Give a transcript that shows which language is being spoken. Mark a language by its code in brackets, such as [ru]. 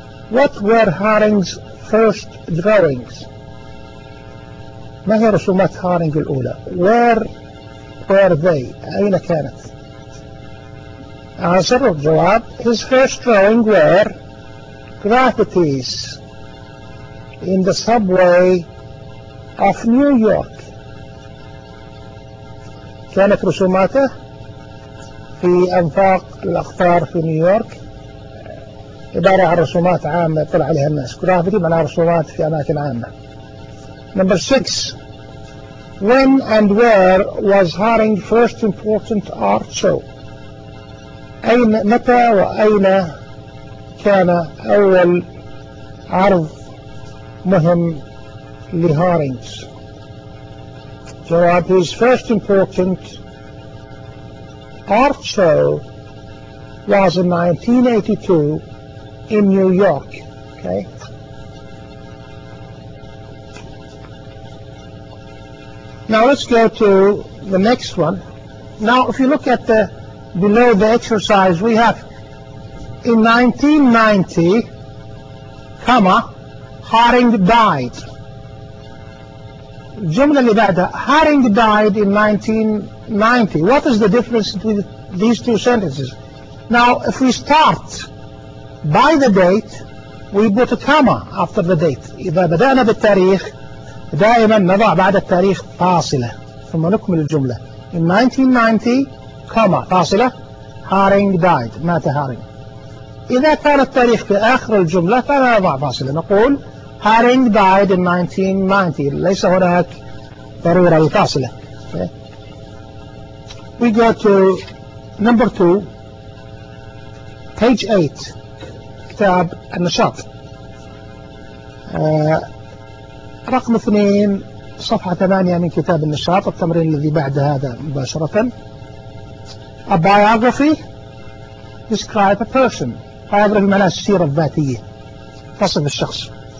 [en] What were Haring's first drawings? [ar] ما هي رسومات Haring الأولى؟ [en] Where were they? [ar] أين كانت؟ [en] Answer or [ar] جواب. [en] His first drawing were graffitis in the subway of New York. [ar] كانت رسوماته في أنفاق الأقطار في نيويورك عبارة عن رسومات عامة طلع عليها الناس. graffiti معناها رسومات في أماكن عامة. [en] Number 6. When and where was Haring's first important art show? [ar] أين متى وأين كان أول عرض مهم لهارينجز؟ جواب. [en] His first important art show was in 1982 in New York. Okay. Now let's go to the next one. Now if you look at the below the exercise, we have in 1990, comma, Haring died. [ar] الجملة اللي بعدها, [en] Haring died in 1990. What is the difference between these two sentences? Now, if we start by the date, we put a comma after the date. [ar] إذا بدأنا بالتاريخ, دائما نضع بعد التاريخ فاصلة. ثم نكمل الجملة. [en] In 1990, comma, [ar] فاصلة. [en] Haring died, [ar] مات [en] Haring. [ar] إذا كان التاريخ في آخر الجملة فلا نضع فاصلة. نقول [en] Haring died in 1990. [ar] ليس هناك ضرورة لفاصلة. Okay. [en] We go to number 2, page 8, [ar] كتاب النشاط. رقم 2, صفحة 8 من كتاب النشاط, التمرين الذي بعد هذا مباشرة. [en] A biography describe a person. [ar] Biography معناها السيرة الذاتية, تصف الشخص.